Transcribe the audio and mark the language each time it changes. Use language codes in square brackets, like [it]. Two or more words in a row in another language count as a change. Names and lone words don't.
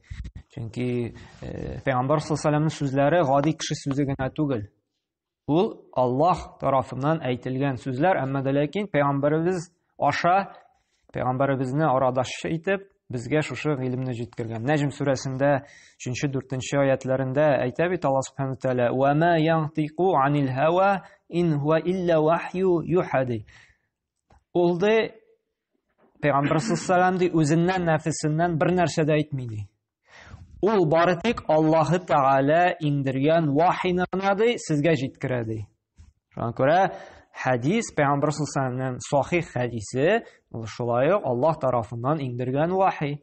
[tt] Чөнки Пәйгамбәр саллаллаһу алейһи ва сәлләмнең сүзләре гади кеше сүзе генә түгел. Ул Аллаһ тарафыннан әйтелгән сүзләр, әмма дә ләкин Пәйгамбәребез аша, Пәйгамбәребезне арадашчы итеп, безгә шушы гыйлемне җиткергән. Нәҗм сүрәсендә 3-4 аятларында әйтә бит Аллаһ Субханаһу ва Тәгалә: [ar] "وما ينطق عن الهوى إن هو إلا وحي يوحى." [tt] Ул ди Пәйгамбәр саллаллаһу алейһи ва сәлләм үзеннән, нәфесеннән бер нәрсә дә әйтми. Ул бары тик Аллаһы Тәгалә индергән вахийны гына ди сезгә җиткерә ди. Шуңа күрә хадис, Пәйгамбәр саллаллаһу алейһи ва сәлләмнең сахих хадисе, ул шулай ук Аллаһ тарафыннан индергән вахий.